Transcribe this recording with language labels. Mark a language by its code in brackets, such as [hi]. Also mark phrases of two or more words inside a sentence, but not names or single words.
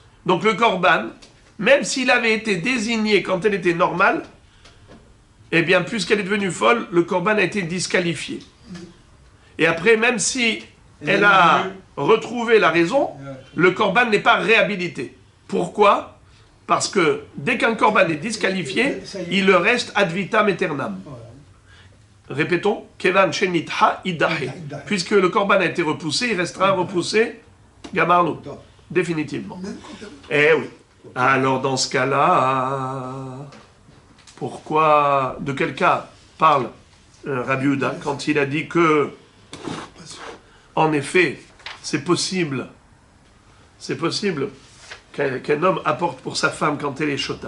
[fr] Donc le korban, même s'il avait été désigné quand elle était normale, eh bien, puisqu'elle est devenue folle, le korban a été disqualifié. Et après, même si elle a retrouvé la raison, le korban n'est pas réhabilité. Pourquoi? Parce que dès qu'un korban est disqualifié, il le reste [la] ad vitam aeternam. [fr] Répétons, Kevan Shenitha Idahe. Puisque le korban a été repoussé, il restera repoussé, Gamarno, définitivement. Eh oui. Alors dans ce cas-là, pourquoi, de quel cas parle Rabbi Yehuda quand il a dit que, en effet, c'est possible qu'un homme apporte pour sa femme quand elle est shota.